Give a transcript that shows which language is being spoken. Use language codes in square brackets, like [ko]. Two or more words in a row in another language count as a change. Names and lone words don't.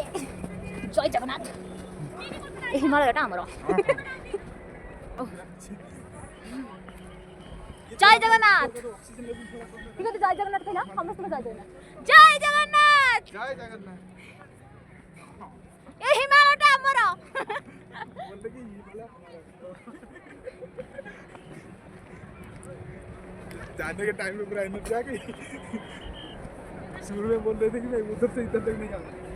[or] ଜୟ ଜଗନ୍ନାଥ। ଏ ହିମାଳୟଟା ଆମର। ଜୟ ଜଗନ୍ନାଥ। ଠିକ ଅଛି ଜୟ ଜଗନ୍ନାଥ କହିଲା ସମସ୍ତଙ୍କୁ ଜୟ ଜଗନ୍ନାଥ। ଜୟ ଜଗନ୍ନାଥ। [hi] जय जगन्नाथ। [or] ଏ ହିମାଳୟଟା ଆମର। [hi] जाने के टाइम में पूरा एनर्जी आ गई। शुरू में बोल रहे थे कि मैं उधर से इधर तक नहीं जाऊंगा।